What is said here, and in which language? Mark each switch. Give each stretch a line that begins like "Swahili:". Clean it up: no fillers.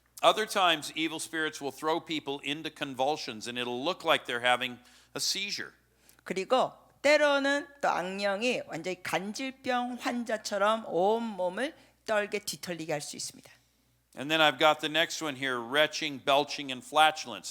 English: Other times, evil spirits will throw people into convulsions and it'll look like they're having a seizure.
Korean: 그리고 때로는 또 악령이 완전히 간질병 환자처럼 온 몸을 떨게 뒤틀리게 할 수 있습니다.
English: And then I've got the next one here, retching, belching, and flatulence.